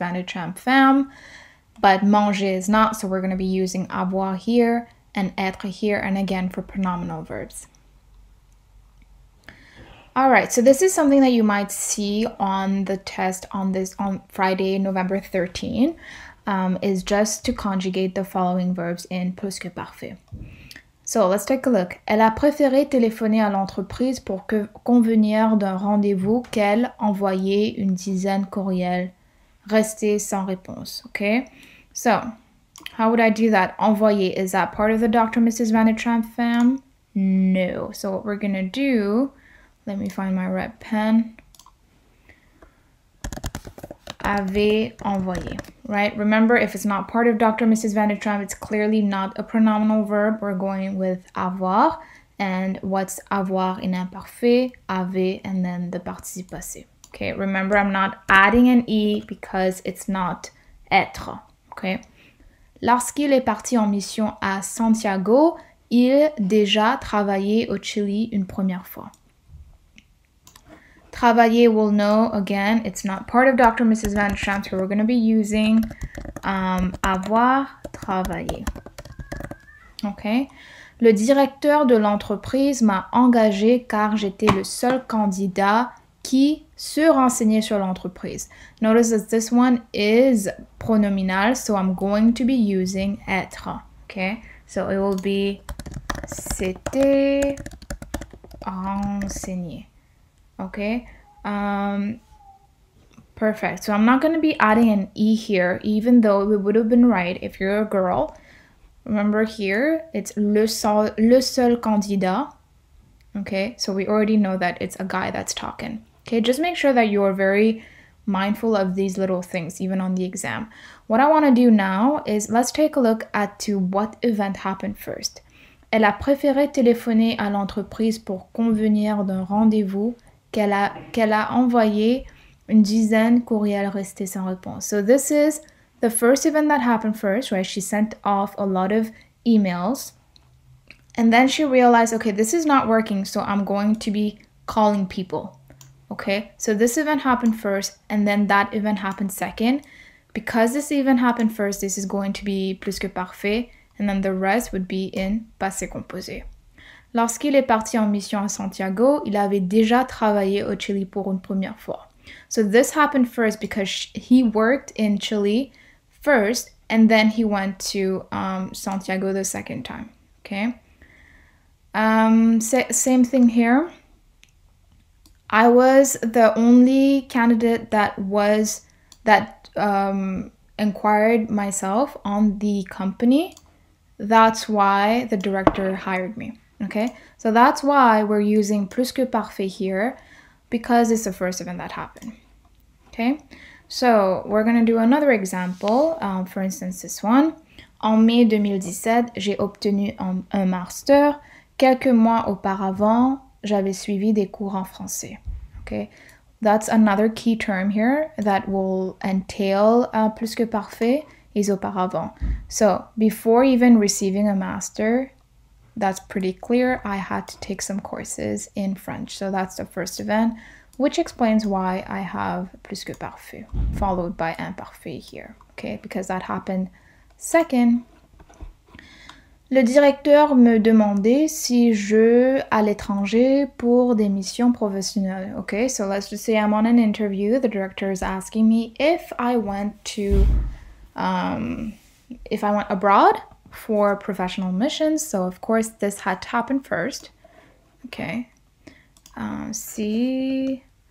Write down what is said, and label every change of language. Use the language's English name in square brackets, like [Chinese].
[English] Van de Champ fam, but manger is not, so we're going to be using avoir here and être here, and again for pronominal verbs. All right, so this is something that you might see on the test on Friday, November 13, is just to conjugate the following verbs in plus que parfait. So let's take a look. [French] Elle a préféré téléphoner à l'entreprise pour convenir d'un rendez-vous qu'elle envoyer une dizaine courriel resté sans réponse. [English] Okay, so how would I do that? Envoyer, is that part of the Dr. Mrs. Van de Champ fam? No. So what we're going to do, let me find my red pen. [French] Avait envoyé, [English] right? Remember, if it's not part of Dr. Mrs. Van de Champ, it's clearly not a pronominal verb. We're going with avoir. And what's avoir in imparfait? Avait, and then the participe passé. Okay, remember, I'm not adding an e because it's not être. Okay. [French] Lorsqu'il est parti en mission à Santiago, il déjà travaillé au Chili une première fois. [English] Travailler, we'll know, again, it's not part of Dr. Mrs. Van de Champ, so we're going to be using [French] avoir travaillé. [English] Okay. [French] Le directeur de l'entreprise m'a engagé car j'étais le seul candidat qui se renseignait sur l'entreprise. [English] Notice that this one is pronominal, so I'm going to be using être. Okay, so it will be [French] s'était renseigné. [English] Okay, perfect. So I'm not going to be adding an e here, even though it would have been right if you're a girl. Remember here, it's le seul candidat. Okay, so we already know that it's a guy that's talking. Okay, just make sure that you're very mindful of these little things, even on the exam. What I want to do now is let's take a look at to what event happened first. [French] Elle a préféré téléphoner à l'entreprise pour convenir d'un rendez-vous qu'elle a envoyé une dizaine courriels restés sans réponse. [English] So this is the first event that happened first, right? She sent off a lot of emails. And then she realized, okay, this is not working, so I'm going to be calling people. Okay, so this event happened first, and then that event happened second. Because this event happened first, this is going to be plus que parfait, and then the rest would be in passé composé. [French] Lorsqu'il est parti en mission à Santiago, il avait déjà travaillé au Chili pour une première fois. [English] So this happened first because he worked in Chile first, and then he went to Santiago the second time. Okay. Same thing here. I was the only candidate that inquired myself on the company. That's why the director hired me. Okay, so that's why we're using plus que parfait here, because it's the first event that happened. Okay, so we're gonna do another example. For instance, this one. [French] En mai 2017, j'ai obtenu un master. Quelques mois auparavant, j'avais suivi des cours en français. [English] Okay, that's another key term here that will entail plus que parfait is auparavant. So before even receiving a master, that's pretty clear. I had to take some courses in French. So that's the first event, which explains why I have plus que parfait followed by imparfait here. Okay, because that happened second. [French] Le directeur me demandait si je à l'étranger pour des missions professionnelles. [English] Okay, so let's just say I'm on an interview. The director is asking me if I went abroad for professional missions. So of course this had to happen first. Okay. See.